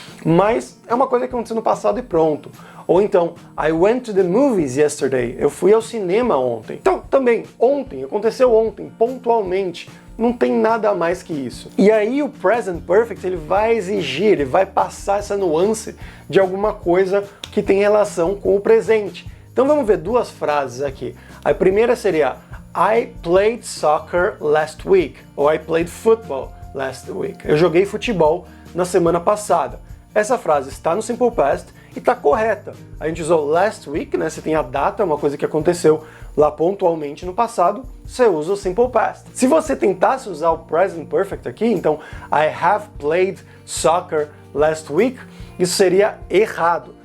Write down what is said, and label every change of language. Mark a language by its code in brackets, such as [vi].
[pt] Mas é uma coisa que aconteceu no passado e pronto. Ou então, [en] I went to the movies yesterday. [pt] Eu fui ao cinema ontem. Então, também, ontem, aconteceu ontem, pontualmente. Não tem nada mais que isso. E aí o Present Perfect ele vai exigir, ele vai passar essa nuance de alguma coisa que tem relação com o presente. Então vamos ver duas frases aqui. A primeira seria [en] I played soccer last week, [pt] ou [en] I played football last week. [pt] Eu joguei futebol na semana passada. Essa frase está no Simple Past e está correta. A gente usou last week, né? Você tem a data, uma coisa que aconteceu lá pontualmente no passado, você usa o Simple Past. Se você tentasse usar o Present Perfect aqui, então [en] I have played soccer last week, [pt] isso seria errado.